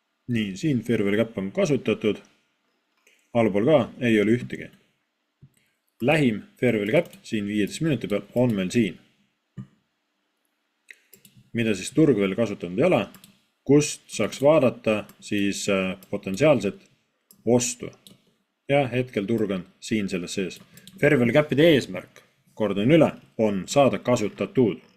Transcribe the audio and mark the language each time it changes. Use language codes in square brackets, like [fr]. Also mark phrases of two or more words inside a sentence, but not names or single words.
[et] Nii, siin [en] fair value cap [et] on kasutatud. Allpool ka ei ole ühtegi. Lähim [en] fair value cap [et] siin 15 minuti peal on meil siin. Mida siis turg veel kasutanud ei ole, kust saaks vaadata siis potentsiaalset ostu. Ja hetkel turg on siin selles sees. [en] Fair value [et] capide eesmärk, kordan üle, on saada kasutatud.